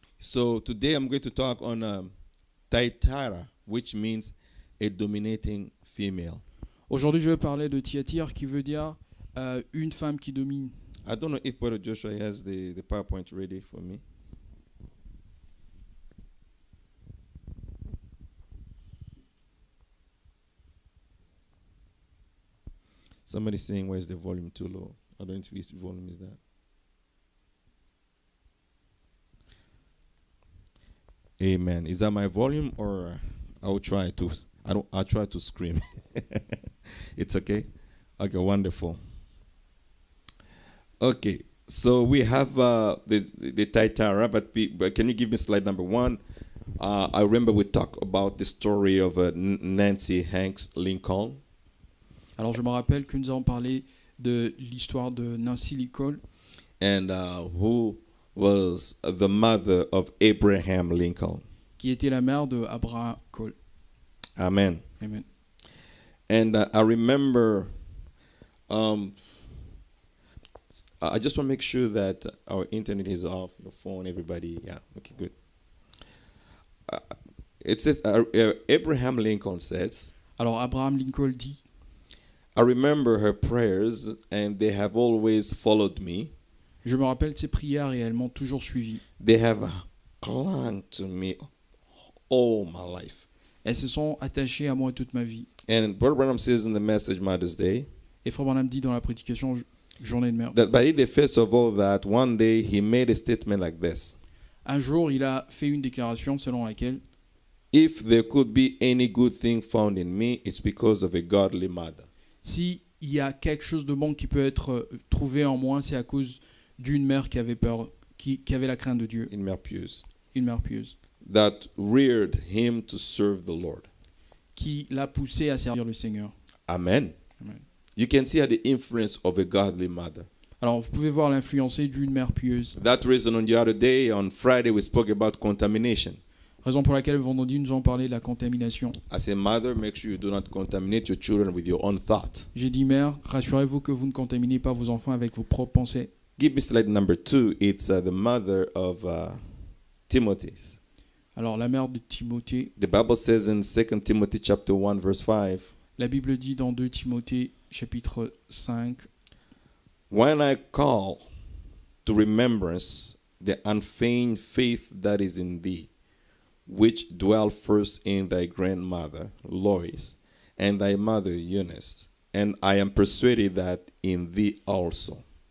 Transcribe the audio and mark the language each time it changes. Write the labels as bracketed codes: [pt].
[en] So today I'm going to talk on Thyatira, which means a dominating female. [fr] Aujourd'hui, je vais parler de Thyatire qui veut dire une femme qui domine. [en] I don't know if Brother Joshua has the PowerPoint ready for me. Somebody's saying, where's the volume too low? I don't know which volume is that. Amen. Is that my volume, or I'll try to? I'll try to scream. It's okay. Okay, wonderful. Okay, so we have the Thyatira, but can you give me slide number 1? I remember we talked about the story of Nancy Hanks Lincoln. [fr] Alors je me rappelle que nous avons parlé de l'histoire de Nancy Lincoln, [en] and who was the mother of Abraham Lincoln. [fr] qui était la mère de Abraham Lincoln. [en] Amen. [fr] Amen. [en] And I remember, I just want to make sure that our internet is off, your phone, everybody. Yeah, okay, good. It says, Abraham Lincoln says, [fr] Alors Abraham Lincoln dit, [en] I remember her prayers and they have always followed me. [fr] je me rappelle de ses prières et elles m'ont toujours suivi. [en] They have clung to me all my life. [fr] Elles se sont attachées à moi toute ma vie. [en] And Brother Branham says in the message Mother's Day, [fr] Et Frère Branham dit dans la prédication Journée de mère, [en] that by the face of all that, one day he made a statement like this. [fr] un jour il a fait une déclaration selon laquelle [en] If there could be any good thing found in me, it's because of a godly mother. [fr] si il y a quelque chose de bon qui peut être trouvé en moi, c'est à cause d'une mère qui avait peur, qui avait la crainte de Dieu, Une mère pieuse. une mère pieuse, [en] That reared him to serve the Lord. [fr] qui l'a poussé à servir le Seigneur. [en] Amen. [fr] Amen. [en] You can see the influence of a godly mother. [fr] Alors vous pouvez voir l'influence d'une mère pieuse. [en] That reason on the other day, on Friday, we spoke about contamination. [fr] Raison pour laquelle vendredi nous avons parlé de la contamination. [en] As a mother, make sure you do not contaminate your children with your own thought. [fr] J'ai dit mère, rassurez-vous que vous ne contaminez pas vos enfants avec vos propres pensées. [en] Give me slide number 2. It's the mother of Timothy. [fr] Alors la mère de Timothée, [en] The Bible says in 2 Timothy chapter 1 verse 5, [fr] la Bible dit dans 2 Timothée chapitre 5, [en] when I call to remembrance the unfeigned faith that is in thee, which dwelt first in thy grandmother Lois and thy mother Eunice, and I am persuaded that in thee also.